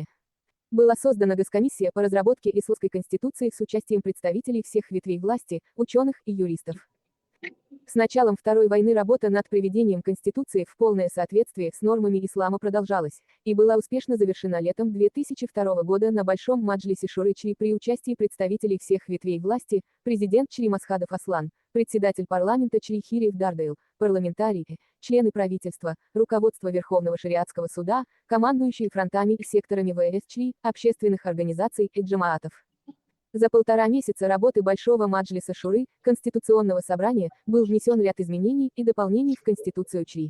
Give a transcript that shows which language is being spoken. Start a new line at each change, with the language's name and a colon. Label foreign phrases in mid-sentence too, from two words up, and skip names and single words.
Russian: Была создана Госкомиссия по разработке исламской конституции с участием представителей всех ветвей власти, ученых и юристов. С началом Второй войны работа над приведением Конституции в полное соответствие с нормами ислама продолжалась, и была успешно завершена летом 2002 года на Большом Маджлисе Шуры ЧРИ при участии представителей всех ветвей власти, президент ЧРИ Масхадов Аслан, председатель парламента ЧРИ Хириев Дардайл, парламентарии, члены правительства, руководство Верховного шариатского суда, командующие фронтами и секторами ВС ЧРИ, общественных организаций и джамаатов. За 1,5 месяца работы Большого Маджлиса Шуры, Конституционного собрания, был внесен ряд изменений и дополнений в Конституцию ЧРИ.